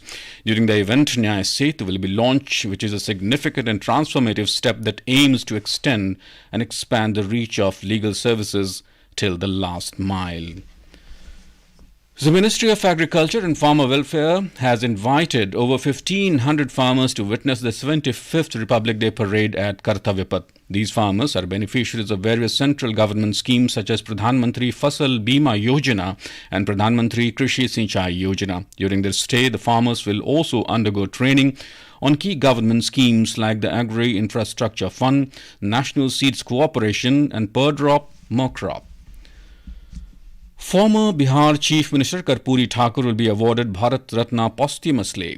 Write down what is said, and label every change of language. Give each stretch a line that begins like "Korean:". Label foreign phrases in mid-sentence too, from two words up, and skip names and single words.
English: During the event, Nyay Setu will be launched, which is a significant and transformative step that aims to extend and expand the reach of legal services till the last mile. The Ministry of Agriculture and Farmer Welfare has invited over 1,500 farmers to witness the 75th Republic Day parade at Kartavya Path. These farmers are beneficiaries of various central government schemes such as Pradhan Mantri Fasal Bima Yojana and Pradhan Mantri Krishi Sinchai Yojana. During their stay, the farmers will also undergo training on key government schemes like the Agri Infrastructure Fund, National Seeds Cooperation and Per Drop More Crop. Former Bihar Chief Minister Kartavya Thakur will be awarded Bharat Ratna posthumously.